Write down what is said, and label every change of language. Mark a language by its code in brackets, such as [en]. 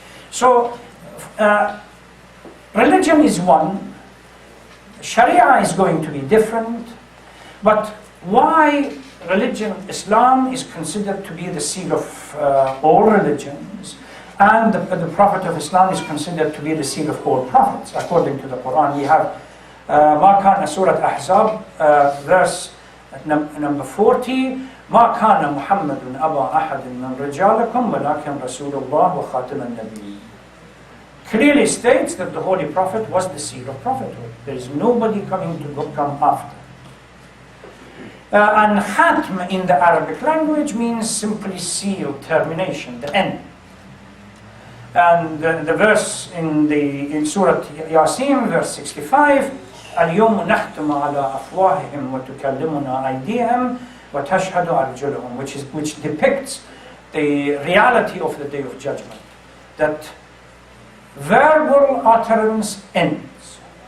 [en] So, religion is one, Sharia is going to be different, but why religion, Islam, is considered to be the seal of all religions, and the Prophet of Islam is considered to be the seal of all prophets. According to the Quran, we have [ar] ما كان سورة أحزاب [en] verse number 40 [ar] ما كان محمد أبا أحد من رجالكم ولكن رسول الله وخاتم النبيين. [en] Clearly states that the Holy Prophet was the seal of prophethood. There is nobody coming to come after. And khatm in the Arabic language means simply seal, termination, the end. And the verse in Surah Yasin, verse 65, [ar] اليوم نختم على أفواههم وتكلمنا أيديهم وتشهد أرجلهم, [en] which depicts the reality of the Day of Judgment, that verbal utterance ends.